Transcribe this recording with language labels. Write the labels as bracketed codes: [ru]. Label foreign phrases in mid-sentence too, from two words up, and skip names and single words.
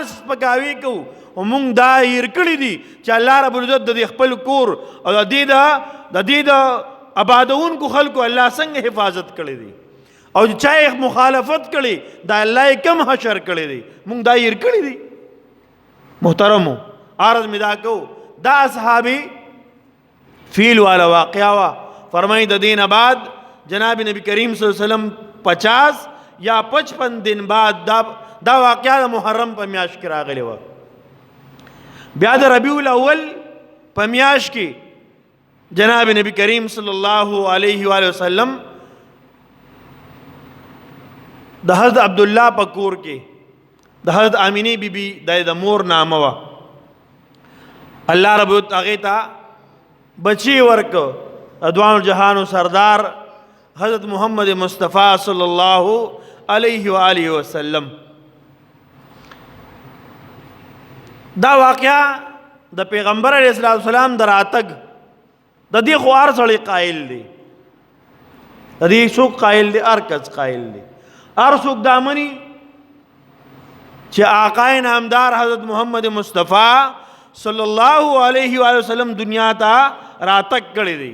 [ps] سپکاوي کوو او مونږ دا هیر کړي دي چې الله رب العزت د خپل کور او د دې د آبادونکو خلکو الله څنګه حفاظت کړی دی او چې چا یې مخالفت کړي د الله یې کم حشر کړی دی مونږ دا هیر کړي دي محترمو عرض می دا کو دا اصحابی فیل والا واقعہ وا فرمائی د دین بعد جناب نبی کریم [ar] صلی اللہ علیہ وسلم [ps] 50 [ur] یا 55 دن بعد [ps] دا واقعہ دا محرم په میاشت کې راغلی و بیا د ربیع الاول په میاشت کې جناب نبی کریم [ar] صلی الله علیه و وسلم [ps] د حضرت عبداللہ په کور کې د حضرت آمینی بی بی د مور نامه وا الله رب هغې ته بچی ورکو ادوان جهانو سردار حضرت محمد مصطفیٰ [ar] صلی اللہ علیہ وآلہ وسلم [ps] دا واقعا د پیغمبر [ar] علیه السلام [ps] د راتګ د دې خو هر سړی قایل دی، د دې څوک قایل دی؟ هر کس قایل دی. هر څوک دا مني چې آقا نامدار حضرت محمد مصطفی [ar] صلی الله علیه و وسلم [ps] دنیا ته راتګ کړی دی.